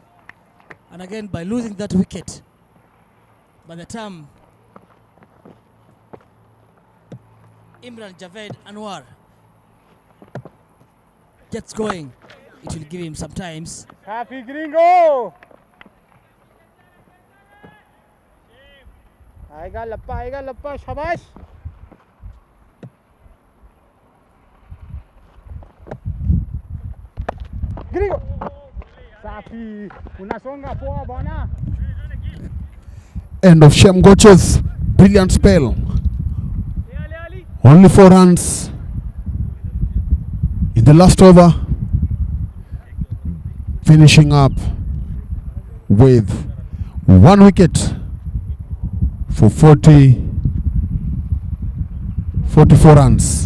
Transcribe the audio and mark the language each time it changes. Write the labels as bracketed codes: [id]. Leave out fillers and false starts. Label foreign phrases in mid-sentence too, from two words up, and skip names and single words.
[en] And again, by losing that wicket, by the time Imran Javed Anwar gets going, it will give him some times. Happy Gringo! [hi] आएगा लप्पा शाबाश. [en] Gringo! [sw] Safi, unasonga poa bwana. [en] End of Shem Goche's brilliant spell. Only 4 runs in the last over, finishing up with 1 wicket for 44 runs.